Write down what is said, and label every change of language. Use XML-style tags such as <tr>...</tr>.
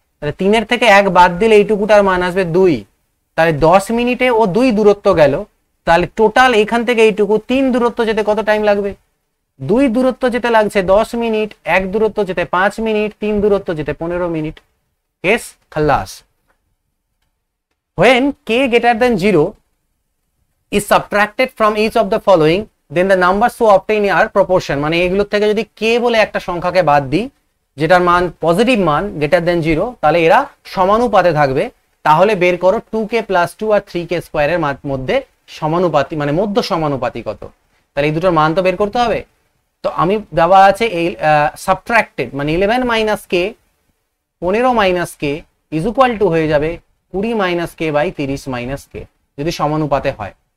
<bn>তাহলে 3 থেকে 1 বাদ দিলে এইটুকুটার মান আসবে 2। তাহলে 10 মিনিটে ও 2 দূরত্ব গেল। তাহলে টোটাল এখান থেকে এইটুকু 3 দূরত্ব যেতে কত টাইম লাগবে? 2 দূরত্ব যেতে লাগছে 10 মিনিট, 1 দূরত্ব যেতে 5 মিনিট, 3 দূরত্ব যেতে 15 মিনিট। কেস খালাস।</bn> <en>When k greater than 0 is subtracted from each of the following, then the numbers so obtained are proportion।</en> <bn>মানে এগুলোর থেকে যদি k বলে একটা সংখ্যাকে বাদ দিই যেটার মান পজিটিভ মান গ্রেটার দেন 0, তাহলে এরা সমানুপাতে থাকবে। তাহলে বের করো 2k + 2 আর 3k স্কয়ারের মধ্যে সমানুপাতি মানে মধ্য সমানুপাতি কত। তাহলে এই দুটোর মান তো বের করতে হবে। তো আমি দেওয়া আছে এই সাবট্রাক্টেড মানে 11 - k 15 - k is equal to হয়ে যাবে 20 - k বাই 30 - k যদি সমানুপাতে হয়।</bn>